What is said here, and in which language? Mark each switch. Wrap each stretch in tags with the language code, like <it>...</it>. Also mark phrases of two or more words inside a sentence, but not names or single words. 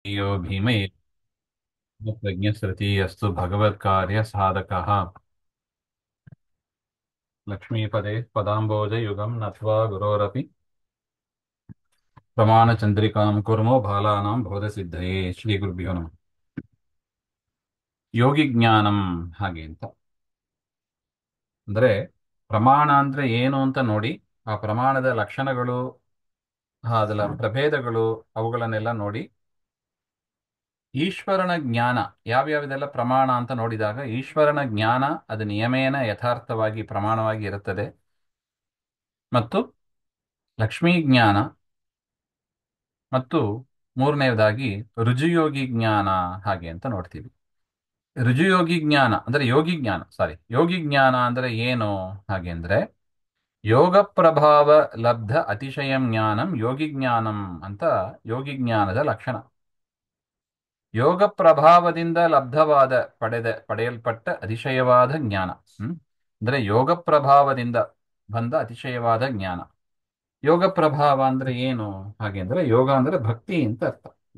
<sa>यो भीमये प्रज्ञश्रुति अस्तु भगवत्कार्य साधकः लक्ष्मीपदे पदाम्बोजयुगं नत्वा गुरोरपि प्रमाणचन्द्रिकां कुर्मो बालानां बोधसिद्धये ಶ್ರೀಗುರುಭ್ಯೋ ನಮಃ</sa> <kn>ಯೋಗಿ ಜ್ಞಾನಂ ಹಾಗೆ ಅಂತ ಅಂದ್ರೆ ಪ್ರಮಾಣ ಅಂದ್ರೆ ಏನು ಅಂತ ನೋಡಿ ಆ ಪ್ರಮಾಣದ ಲಕ್ಷಣಗಳು ಅದರ ಪ್ರಭೇದಗಳು ಅವುಗಳನ್ನೆಲ್ಲ ನೋಡಿ ಈಶ್ವರನ ಜ್ಞಾನ ಯಾವ್ಯಾವುದೆಲ್ಲ ಪ್ರಮಾಣ ಅಂತ ನೋಡಿದಾಗ ಈಶ್ವರನ ಜ್ಞಾನ ಅದು ನಿಯಮೇನ ಯಥಾರ್ಥವಾಗಿ ಪ್ರಮಾಣವಾಗಿ ಇರುತ್ತದೆ ಮತ್ತು ಲಕ್ಷ್ಮೀ ಜ್ಞಾನ ಮತ್ತು ಮೂರನೆಯದಾಗಿ ರುಜುಯೋಗಿ ಜ್ಞಾನ ಹಾಗೆ ಅಂತ ನೋಡ್ತೀವಿ. ರುಜುಯೋಗಿ ಜ್ಞಾನ ಅಂದ್ರೆ ಯೋಗಿ ಜ್ಞಾನ ಅಂದ್ರೆ ಏನು ಹಾಗೆ ಅಂದ್ರೆ</kn> <sa>ಯೋಗ ಪ್ರಭಾವ ಲಬ್ಧ ಅತಿಶಯಂ ಜ್ಞಾನಂ ಯೋಗಿ ಜ್ಞಾನಂ</sa> <kn>ಅಂತ ಯೋಗಿ ಜ್ಞಾನದ ಲಕ್ಷಣ. ಯೋಗ ಪ್ರಭಾವದಿಂದ ಪಡೆಯಲ್ಪಟ್ಟ ಅತಿಶಯವಾದ ಜ್ಞಾನ. ಅಂದ್ರೆ ಯೋಗ ಪ್ರಭಾವದಿಂದ ಬಂದ ಅತಿಶಯವಾದ ಜ್ಞಾನ. ಯೋಗ ಪ್ರಭಾವ ಅಂದ್ರೆ ಏನು ಹಾಗೆ ಅಂದ್ರೆ ಯೋಗ ಅಂದ್ರೆ ಭಕ್ತಿ ಅಂತ ಅರ್ಥ.</kn>